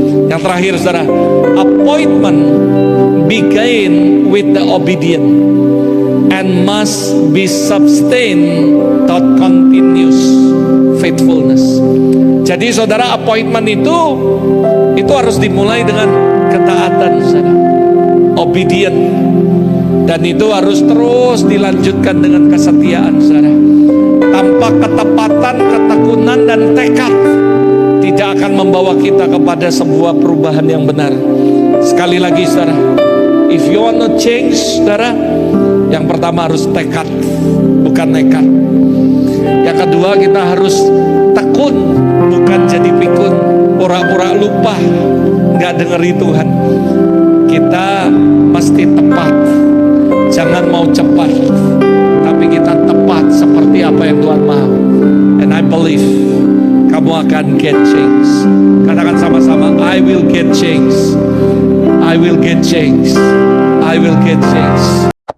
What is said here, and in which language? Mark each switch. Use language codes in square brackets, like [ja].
[id] Yang terakhir saudara, [en] appointment begin with the obedient and must be sustained through continuous faithfulness. [id] Jadi saudara, appointment itu harus dimulai dengan ketaatan saudara, obedient, dan itu harus terus dilanjutkan dengan kesetiaan saudara. Tanpa ketepatan, ketekunan, dan tekad tidak akan membawa kita kepada sebuah perubahan yang benar. Sekali lagi saudara, [en] if you want to change [id] saudara, yang pertama harus tekad, bukan nekat. Yang kedua, kita harus tekun, bukan jadi pikun, pura-pura lupa, nggak dengeri Tuhan. Kita mesti tepat, jangan mau cepat, tapi kita tepat seperti apa yang Tuhan mau. [en] And I believe [id] kamu akan [en] get change. [id] Katakan sama-sama, [en] I will get change. I will get change. I will get change.